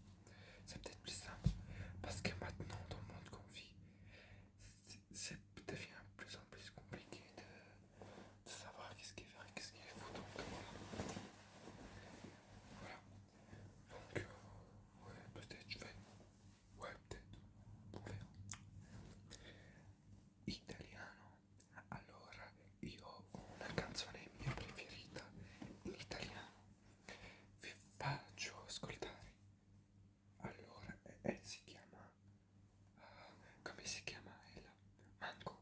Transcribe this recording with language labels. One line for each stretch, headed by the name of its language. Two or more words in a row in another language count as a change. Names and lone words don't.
French: C'est peut-être plus simple parce que maintenant, dans le monde qu'on vit, c'est devient de plus en plus compliqué de savoir qu'est-ce qui est vrai, qu'est-ce qui est faux. Donc voilà. Donc, ouais, peut-être je vais. Ouais, peut-être. On verra.
Italian: Italiano. Allora, io ho una canzone mia preferita in italiano. Vi faccio ascoltare. Allora, si chiama. Come si chiama ella? Manco.